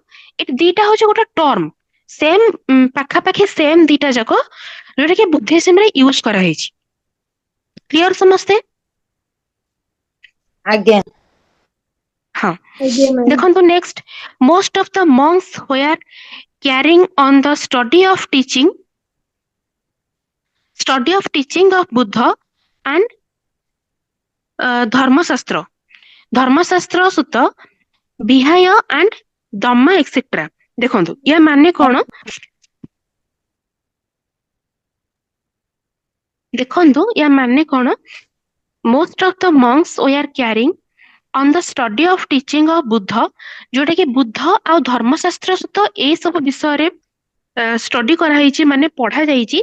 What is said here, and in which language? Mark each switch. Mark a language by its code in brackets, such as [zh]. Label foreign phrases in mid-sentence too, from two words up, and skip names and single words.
[or] ଏ ଦିଟା ହଉଛି ଗୋଟେ ଟର୍ମ, ସେମ ପାଖାପାଖି ସେମ ଦିଟା ଯାକ, ଯୋଉଟା କି ବୁଦ୍ଧିଜିମ ରେ ୟୁଜ କରାହେଇଛି। କ୍ଲିୟର ସମସ୍ତେ? ଆଜ୍ଞା। ହଁ। ଆଜ୍ଞା ମ୍ୟାମ୍। [en] ଦେଖନ୍ତୁ next, most of the monks were carrying on the study of teaching of Buddha and ଧର୍ମଶାସ୍ତ୍ର ସୁତ ବିହାୟ and ଦମା ଏକ୍ସେଟ୍ରା। [or] ଦେଖନ୍ତୁ ୟା ମାନେ କଣ? [en] most of the monks were carrying on the study of teaching of [or] ବୁଦ୍ଧ, ଯୋଉଟା କି ବୁଦ୍ଧ ଆଉ ଧର୍ମଶାସ୍ତ୍ର ସହିତ ଏଇ ସବୁ ବିଷୟରେ ଷ୍ଟଡି କରାହେଇଛି, ମାନେ ପଢା ଯାଇଛି।